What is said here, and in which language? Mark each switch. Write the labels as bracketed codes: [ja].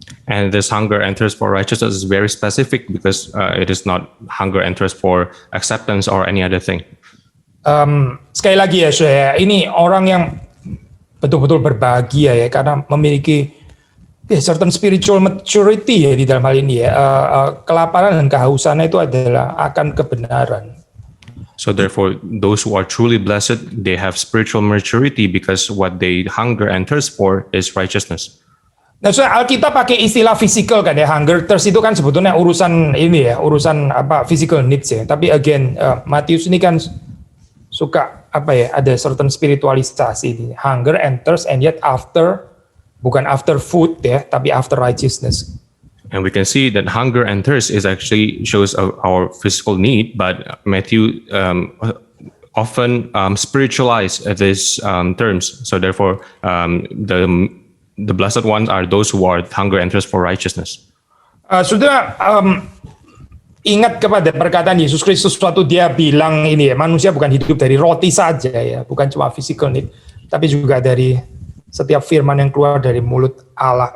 [en] And this hunger and thirst for righteousness is very specific because it is not hunger and thirst for acceptance or any other thing. [id] Sekali lagi ya, ini orang yang betul-betul berbahagia ya, karena memiliki [en] certain spiritual maturity [id] ya di dalam hal ini ya. Kelaparan dan kehausannya itu adalah akan kebenaran. [en] So therefore, those who are truly blessed, they have spiritual maturity because what they hunger and thirst for is righteousness. [id] Nah, so Alkitab pakai istilah physical kan ya, hunger thirst itu kan sebetulnya urusan ini ya, urusan apa [en] physical needs [id] ya. Tapi again, Matius ini kan suka apa ya, ada certain spiritualisasi ini, [en] hunger and thirst, and yet after, [id] bukan after food ya, tapi [en] after righteousness. And we can see that hunger and thirst is actually shows our physical need, but Matthew often spiritualize these terms. So therefore, the blessed ones are those who are hunger and thirst for righteousness. [id] Sudah ingat kepada perkataan Yesus Kristus suatu dia bilang ini ya, manusia bukan hidup dari roti saja ya, bukan cuma [en] physical need, [id] tapi juga dari setiap firman yang keluar dari mulut Allah.